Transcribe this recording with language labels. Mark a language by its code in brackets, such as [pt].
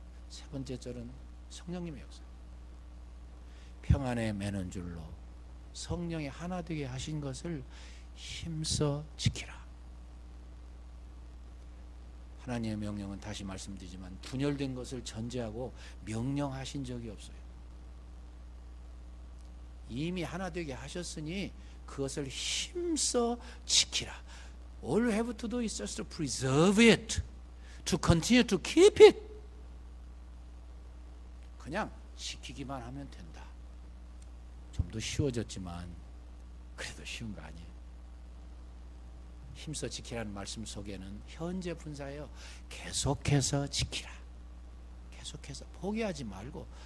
[ko] 세 번째 절은 성령님의 역사. 평안에 매는 줄로 성령이 하나 되게 하신 것을 힘써 지키라. 하나님의 명령은 다시 말씀드리지만 분열된 것을 전제하고 명령하신 적이 없어요. 이미 하나 되게 하셨으니 그것을 힘써 지키라. [en] All you have to do is just to preserve it, to continue to keep it. [ko] 그냥 지키기만 하면 된다. 좀 더 쉬워졌지만 그래도 쉬운 거 아니에요. 힘써 지키라는 말씀 속에는 현재 분사예요. 계속해서 지키라. 계속해서 포기하지 말고